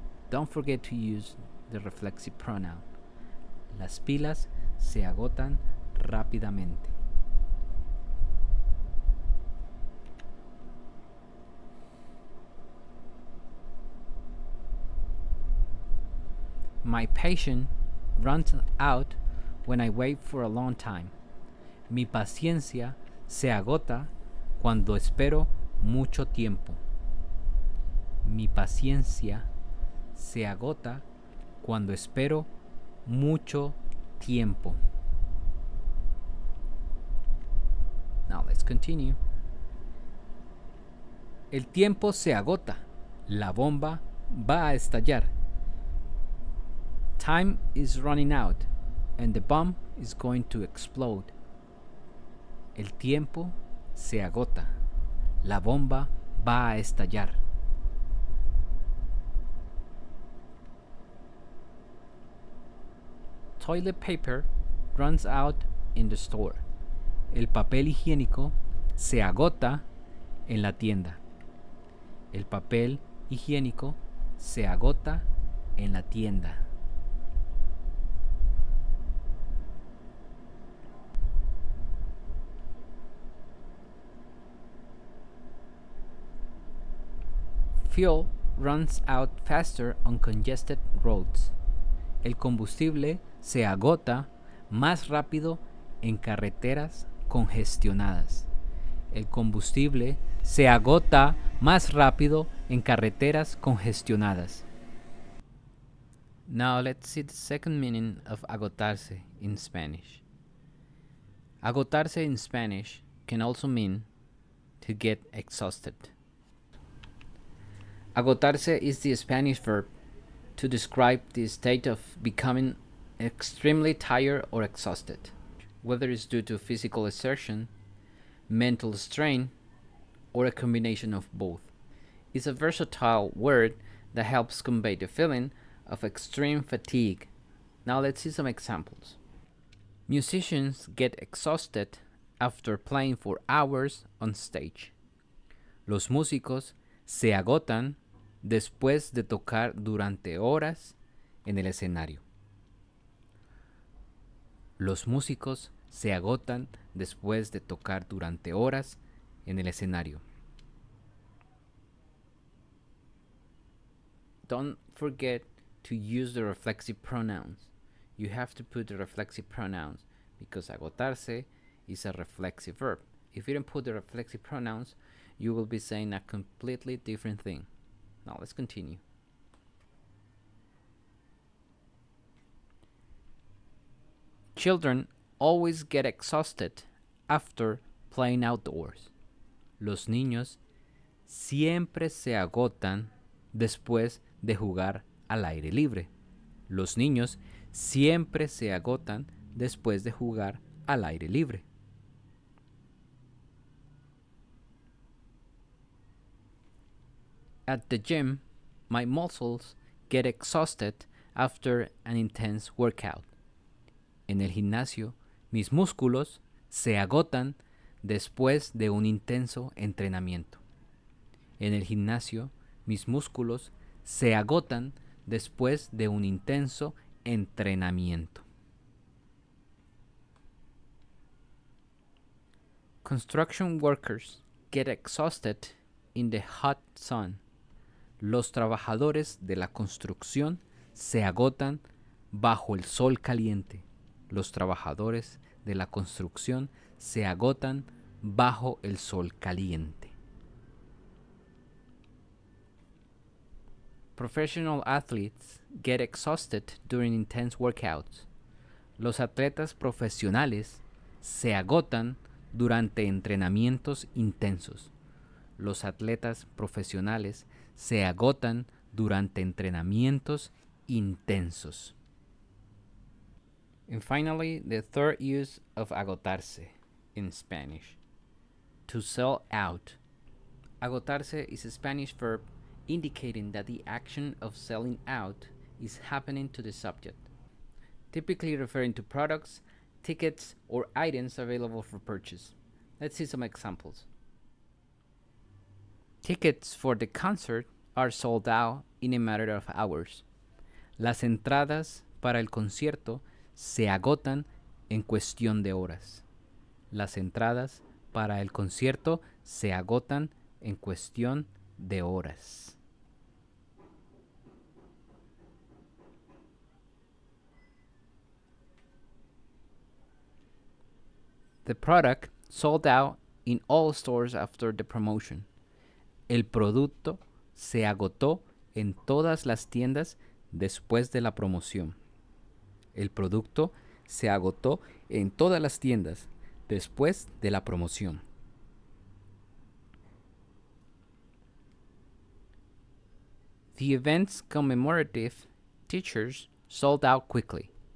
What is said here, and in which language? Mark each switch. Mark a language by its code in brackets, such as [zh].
[en] Don't forget to use the reflexive pronoun. [es] Las pilas se agotan rápidamente. [en] My patience runs out when I wait for a long time. [es] Mi paciencia se agota cuando espero mucho tiempo. Mi paciencia se agota cuando espero mucho tiempo. [en] Now let's continue. [es] El tiempo se agota. La bomba va a estallar. [en] Time is running out and the bomb is going to explode. [es] El tiempo se agota. La bomba va a estallar. [en] Toilet paper runs out in the store. [es] El papel higiénico se agota en la tienda. El papel higiénico se agota en la tienda. [en] Fuel runs out faster on congested roads. [es] El combustible se agota más rápido en carreteras congestionadas. El combustible se agota más rápido en carreteras congestionadas. [en] Now let's see the second meaning of agotarse in Spanish. Agotarse in Spanish can also mean to get exhausted. Agotarse is the Spanish verb to describe the state of becoming extremely tired or exhausted, whether it's due to physical exertion, mental strain, or a combination of both. It's a versatile word that helps convey the feeling of extreme fatigue. Now let's see some examples. Musicians get exhausted after playing for hours on stage. [es] Los músicos se agotan después de tocar durante horas en el escenario. Los músicos se agotan después de tocar durante horas en el escenario. [en] Don't forget to use the reflexive pronouns. You have to put the reflexive pronouns because agotarse is a reflexive verb. If you don't put the reflexive pronouns, you will be saying a completely different thing. Now let's continue. Children always get exhausted after playing outdoors. [es] Los niños siempre se agotan después de jugar al aire libre. Los niños siempre se agotan después de jugar al aire libre. [en] At the gym, my muscles get exhausted after an intense workout. [es] En el gimnasio, mis músculos se agotan después de un intenso entrenamiento. En el gimnasio, mis músculos se agotan después de un intenso entrenamiento. [en] Construction workers get exhausted in the hot sun. [es] Los trabajadores de la construcción se agotan bajo el sol caliente. Los trabajadores de la construcción se agotan bajo el sol caliente. [en] Professional athletes get exhausted during intense workouts. [es] Los atletas profesionales se agotan durante entrenamientos intensos. Los atletas profesionales se agotan durante entrenamientos intensos. [en] And finally, the third use of agotarse in Spanish. To sell out. Agotarse is a Spanish verb indicating that the action of selling out is happening to the subject, typically referring to products, tickets, or items available for purchase. Let's see some examples. Tickets for the concert are sold out in a matter of hours. [es] Las entradas para el concierto se agotan en cuestión de horas. Las entradas para el concierto se agotan en cuestión de horas. [en] The product sold out in all stores after the promotion. [es] El producto se agotó en todas las tiendas después de la promoción. El producto se agotó en todas las tiendas después de la promoción. [en] The event's commemorative t-shirts sold out quickly.